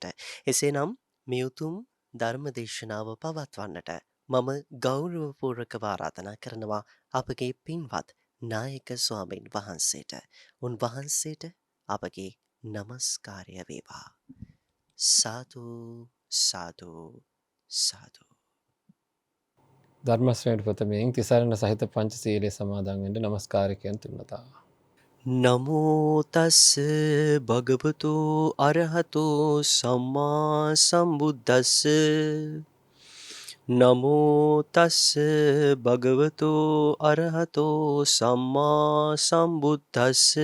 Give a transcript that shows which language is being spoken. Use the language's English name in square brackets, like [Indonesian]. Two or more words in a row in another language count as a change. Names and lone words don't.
[Sinhala] එසේනම් මේ උතුම් ධර්මදේශනාව පවත්වන්නට මම ගෞරවපූර්වකව ආරාධනා කරනවා අපගේ පින්වත් නායක ස්වාමීන් වහන්සේට. උන්වහන්සේට අපගේ නමස්කාරය වේවා. සාදු සාදු සාදු. ධර්මශ්‍රේණි ප්‍රථමයෙන් තිසරණ සහිත පංචශීලයේ සමාදන් වෙන්න නමස්කාරකයන් තුන්වතා. [Pali] නමෝ තස් භගවතු අරහතෝ සම්මා සම්බුද්දස්ස. නමෝ තස් භගවතු අරහතෝ සම්මා සම්බුද්දස්ස.